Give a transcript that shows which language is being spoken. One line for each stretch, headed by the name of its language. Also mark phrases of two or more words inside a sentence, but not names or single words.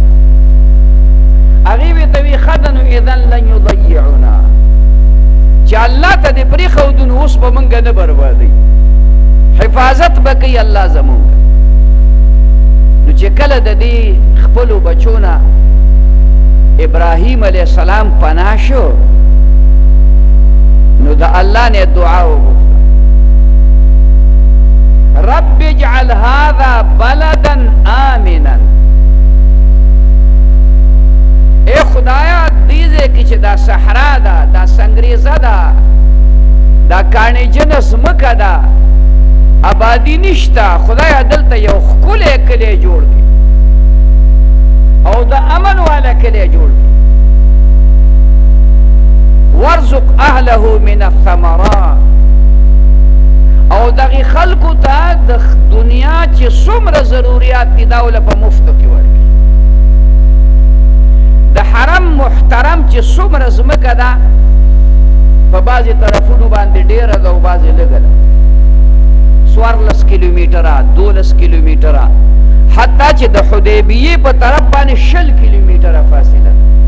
Pashto: هغې ورته وایي ښه ده نو
Arabic: اذن لن یضیعنا
Pashto: چې الله ته دې پرېښودو نو اوس به موږ نه بربادوي حفاظت به کوي الله زموږ نو چې کله د دې خپلو بچو نه ابراهیم
Arabic: علیه السلام
Pashto: پناه شو نو د الله نه دعا وغوښته
Arabic: رب اجعل هذا بلدا آمنا
Pashto: اے خدایا دې ځای کې چې دا صحرا ده دا سنګریزه ده دا کاڼجنه ځمکه ده آبادي نشته خدایا دلته یو ښکلی کلی جوړ کړي او د امن والا کلی جوړ کړي
Arabic: وارزق اهله من الثمرات
Pashto: او دغې خلکو ته د دنیا چې څومره ضروریات دي دا وله په مفتو کې ورکړي د حرم محترم چې څومره ځمکه ده په بعضې طرفونو باندې ډېره ده او بعضې لږه ده 14 کیلومیټره 12 کیلومیټره حتی چې د حدیبیې په طرف باندې 20 کیلومیټره فاصله ده